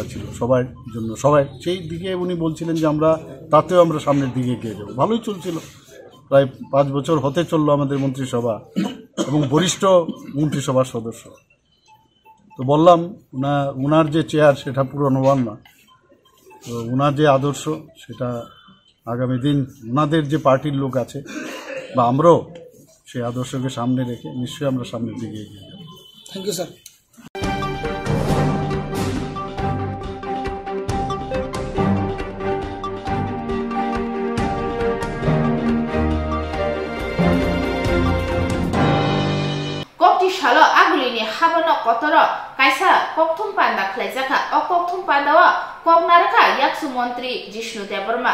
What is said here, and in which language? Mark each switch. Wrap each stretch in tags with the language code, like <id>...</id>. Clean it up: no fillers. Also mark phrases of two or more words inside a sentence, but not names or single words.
<bn>ছিল সবার জন্য সবাই সেই দিকে উনি বলছিলেন যে তাতেও আমরা সামনের দিকে এগিয়ে যাব ভালোই চলছিল প্রায় 5 বছর হতে চললো আমাদের মন্ত্রিসভা এবং বরিষ্ঠ মন্ত্রিসভার সদস্য তো বললাম ওনার যে চেয়ার সেটা পূরণ হবার না তো ওনার যে আদর্শ সেটা আগামী দিন ওনাদের যে পার্টির লোক আছে বা আমরাও সেই আদর্শকে সামনে রেখে নিশ্চয়ই আমরা সামনের দিকে এগিয়ে যাব</bn> <en>thank you sir</en> <trp>Shalo agulini habano kotoro kaisa Koktwma panda khlaijaka o Koktwma pandawa koknaraka yaksu montri Jishnu de Burma</trp>